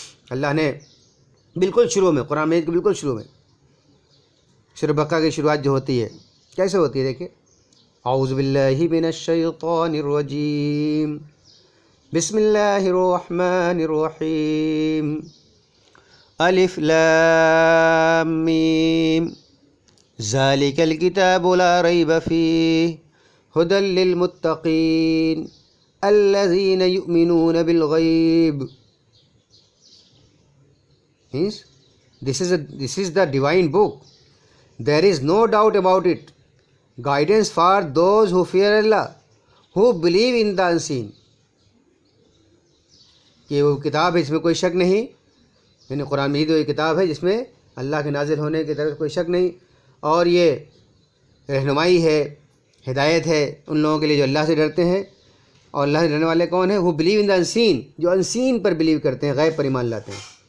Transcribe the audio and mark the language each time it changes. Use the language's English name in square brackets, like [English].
[Urdu] اللہ نے بالکل شروع میں، قرآن مجید کے بالکل شروع میں سورہ بقرہ کی شروعات جو ہوتی ہے کیسے ہوتی ہے، دیکھیں، [Arabic] اعوذ باللہ من الشیطان الرجیم، بسم اللہ الرحمن الرحیم، الف لام میم، ذالک الکتاب لا ریب فیہ ھدی للمتقین الذین یؤمنون بالغیب. [English] Means this is the divine book. There is no doubt about it. Guidance for those who fear Allah, who believe in the unseen. [Urdu] کہ وہ کتاب ہے، اس میں کوئی شک نہیں، یعنی قرآن مجید وہ کتاب ہے جس میں اللہ کے نازل ہونے کی طرف کوئی شک نہیں، اور یہ رہنمائی ہے، ہدایت ہے ان لوگوں کے لیے جو اللہ سے ڈرتے ہیں. اور اللہ سے ڈرنے والے کون ہیں؟ [English] who believe in the unseen، [Urdu] جو انسین پر بلیو کرتے ہیں، غیب پر ایمان لاتے ہیں.